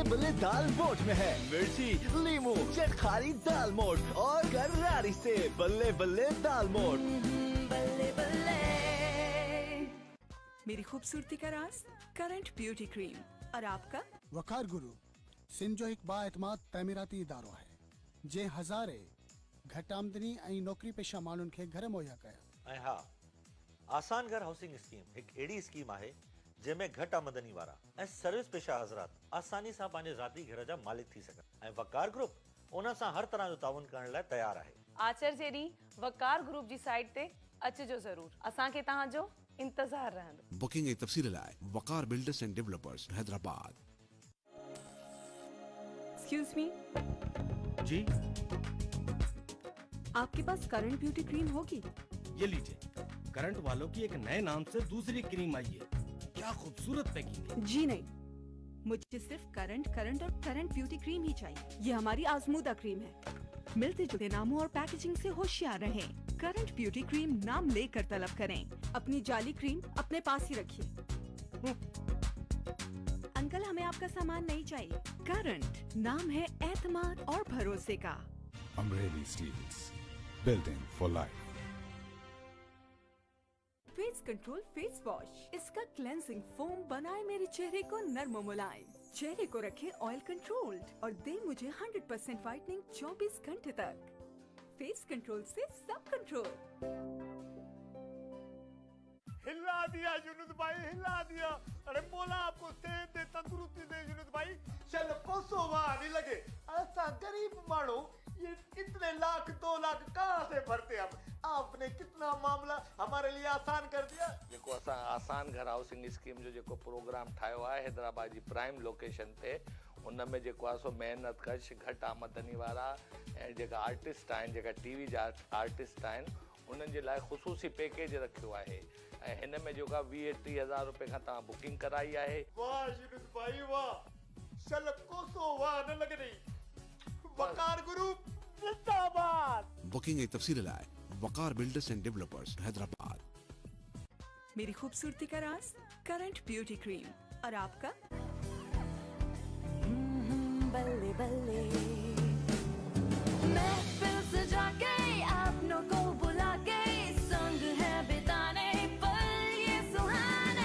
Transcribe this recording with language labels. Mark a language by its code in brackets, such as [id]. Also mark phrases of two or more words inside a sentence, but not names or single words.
[hi] दाल मोठ में है मिर्ची, लीमू, चटखारी दाल मोठ और गरारी से बल्ले बल्ले दाल मोठ। बल्ले बल्ले। मेरी खूबसूरती का राज करंट ब्यूटी क्रीम। और आपका? [sd] वकार गुरु सिंध जो एक बाएतमाद तमीराती इदारो है जे हज़ारे घट आमदनी ऐं नौकरी पेशा माण्हुनि खे घर मुहैया कया। ऐं हा, आसान घर हाउसिंग स्कीम हिकु अहिड़ी स्कीम आहे जंहिंमें घटि आमदनी वारा ऐं सर्विस पेशा हज़रात आसानी सां पंहिंजे ज़ाती घर जा मालिक थी सघनि ऐं वकार ग्रुप उन सां हर तरह जो ताउन करण लाइ तयार आहे। आचर जेडी वकार ग्रुप जी साइट ते अचिजो ज़रूर, असांखे तव्हांजो इंतज़ार रहंदो। बुकिंग ऐं तफ़सील लाइ वकार बिल्डर्स एंड डेवलपर्स हैदराबाद। [en] Excuse me, [hi] जी आपके पास करंट ब्यूटी क्रीम होगी? ये लीजिए, करंट वालों की एक नए नाम से दूसरी क्रीम आई है। क्या खूबसूरत पैकिंग है। जी नहीं, मुझे सिर्फ करंट और करंट ब्यूटी क्रीम ही चाहिए। ये हमारी आजमूदा क्रीम है। मिलते जुलते नामों और पैकेजिंग से होशियार रहें। करंट ब्यूटी क्रीम नाम लेकर तलब करें। अपनी जाली क्रीम अपने पास ही रखिए। अंकल, हमें आपका सामान नहीं चाहिए। करंट नाम है एतमाद और भरोसे का। [en] Amreli Steels, building for life. [hi] फेस कंट्रोल फेस वॉश, इसका [en] cleansing foam [hi] बनाए मेरे चेहरे को नर्म और मुलायम। चेहरे को रखे [en] oil controlled [hi] और दे मुझे 100% व्हाइटनिंग 24 घंटे तक। फेस कंट्रोल से सब कंट्रोल। हिला दिया युनुस भाई, हिला दिया। अरे बोला आपको सेहत दे, तंदुरुस्ती दे युनुस भाई। चल पोसो वहाँ नहीं लगे। ऐसा गरीब मानो ये इतने लाख 2 लाख कहाँ से भरते हम? आपने कितना मामला हमारे लिए आसान कर दिया। [sd] जेको असां आसान घर हाउसिंग स्कीम जो जेको प्रोग्राम ठाहियो आहे हैदराबाद जी [en] prime location [sd] ते, उन में जेको आहे सो मेहनत कश घटि आमदनी वारा ऐं जेका आर्टिस्ट आहिनि, जेका टीवी जा आर्टिस्ट आहिनि, उन्हनि जे लाइ ख़ुसूसी पैकेज रखियो आहे। ऐं हिन में जेका 20-30 हज़ार रुपए खां तव्हां बुकिंग कराई आहे। [hi] वाह युनुस भाई वाह, चल कोसो वाह न लगे नहीं। वकार ग्रुप जिंदाबाद। [sd] बुकिंग ऐं तफ़सील लाइ वकार बिल्डर्स एंड डेवलपर्स हैदराबाद। [hi] मेरी खूबसूरती का राज करंट ब्यूटी क्रीम। और आपका? बल्ले बल्ले। महफिल सजा के अपनों को बुला के संग है बिताने पल ये सुहाने।